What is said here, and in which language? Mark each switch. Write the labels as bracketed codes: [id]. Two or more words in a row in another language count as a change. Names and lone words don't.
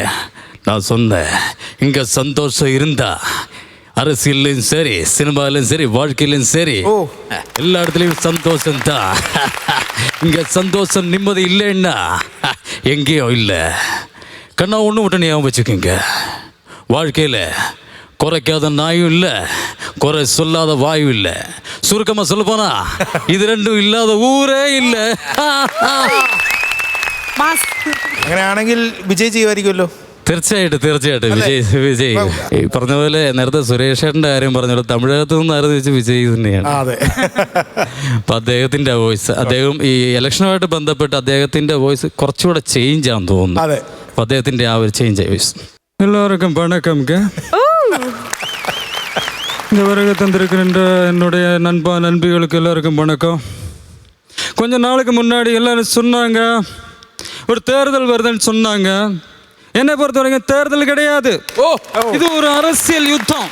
[ta] நான் சொன்னேன், இங்கே சந்தோஷம் இருந்தா அரசியலும் சரி, சினிமாலும் சரி, வாழ்க்கையிலும் சரி, எல்லா இடத்துலையும் சந்தோஷம் தான். இங்கே சந்தோஷம் நிம்மதி இல்லைன்னா எங்கேயும் இல்லை. கண்ணா ஒன்று மட்டும் ஞாபகம் வச்சுக்கோங்க, வாழ்க்கையில் குறைக்காத நாயும் இல்லை, குறை சொல்லாத வாயும் இல்லை. சுருக்கமாக சொல்ல போனா இது 2 இல்லாத ஊரே இல்லை. [ml] അങ്ങനെയാണെങ്കിൽ വിജയ് ചെയ്യുമായിരിക്കുമല്ലോ. തീർച്ചയായിട്ടും വിജയ് ഈ പറഞ്ഞ പോലെ നേരത്തെ സുരേഷ് ഏട്ടൻ്റെ കാര്യം പറഞ്ഞല്ലോ, തമിഴകത്ത് നിന്ന് ആരെന്ന് വിജയ് തന്നെയാണ്. അപ്പം അദ്ദേഹത്തിൻ്റെ വോയിസ്, അദ്ദേഹം ഈ ഇലക്ഷനുമായിട്ട് ബന്ധപ്പെട്ട് അദ്ദേഹത്തിൻ്റെ വോയിസ് കുറച്ചുകൂടെ ചേഞ്ച് ആണെന്ന് തോന്നുന്നു. അപ്പം അദ്ദേഹത്തിൻ്റെ ആ ഒരു ചേഞ്ച് വോയിസ്. [ta] எல்லாருக்கும் வணக்கம். இந்த வருகை தந்திருக்கின்ற என்னுடைய நண்பிகளுக்கு எல்லாருக்கும் வணக்கம். கொஞ்ச நாளுக்கு முன்னாடி எல்லாரும் சொன்னாங்க ஒரு தேர்தல் வருதுன்னு சொன்னாங்க. என்னை பொறுத்த வரைக்கும் தேர்தல் கிடையாது, இது ஒரு அரசியல் யுத்தம்.